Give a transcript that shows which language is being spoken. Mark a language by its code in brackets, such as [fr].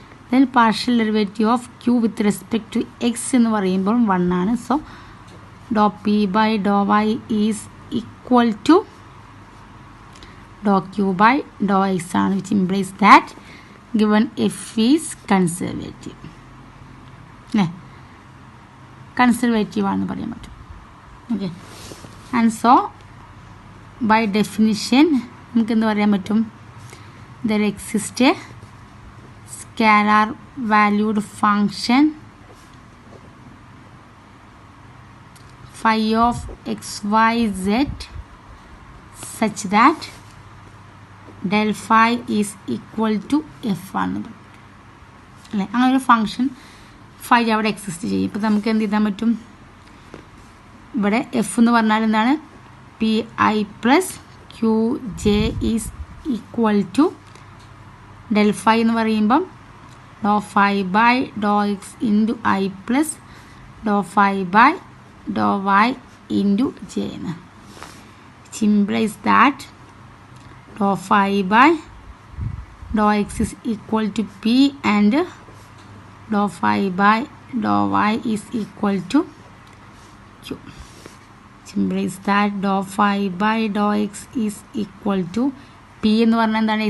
[en] then partial derivative of q with respect to x [ml] എന്ന് പറയുമ്പോൾ 1 ആണ്, [en] so dou p by dou y is equal to dou q by dou x [ml] ആണ്, [en] Which implies that given f is conservative. [ml] അല്ലേ, conservative ആണെന്ന് പറയാൻ പറ്റും. [en] okay, and so by definition [ml] നമുക്ക് എന്ത് പറയാൻ പറ്റും? [en] there exist a scalar valued function phi of xyz such that del phi is equal to f [ml] ആണ് അല്ലേ. അങ്ങനെ ഒരു ഫങ്ഷൻ ഫൈ അവിടെ എക്സിസ്റ്റ് ചെയ്യും. ഇപ്പോൾ നമുക്ക് എന്ത് ചെയ്താൽ പറ്റും? ഇവിടെ എഫ് എന്ന് പറഞ്ഞാൽ എന്താണ്? [en] p i plus q j is equal to del phi [ml] എന്ന് പറയുമ്പം [en] Dou phi by dou x into i plus dou phi by dou y into j എന്ന്. which implies that dou phi by dou x is equal to p and dou phi by dou y is equal to q, which implies that dou phi by dou x is equal to p [ml] എന്ന് പറഞ്ഞാൽ എന്താണ്?